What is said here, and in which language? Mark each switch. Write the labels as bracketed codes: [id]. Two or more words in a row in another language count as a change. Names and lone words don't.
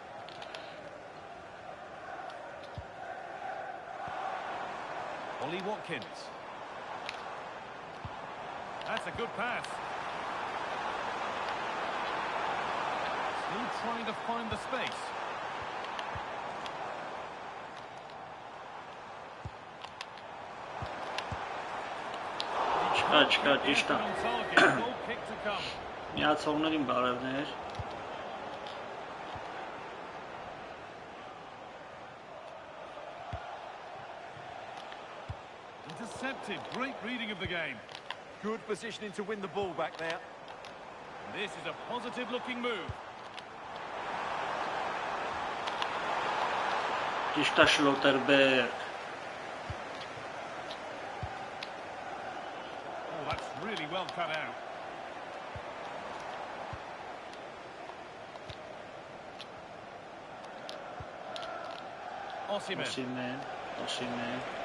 [en] Ollie Watkins. That's a good pass. Still trying to find the space. [hy] Չկա, ճիշտ է։ [en] On target, goal kick to come. [hy] Միացողներին բարևներ։ [en] Intercepted. Great reading of the game. Good positioning to win the ball back there. This is a positive-looking move. [hy] Ճիշտ է Շլոտերբերգ։ [en] Oh, that's really well cut out. Osimhen. [hy] Օսիմեն։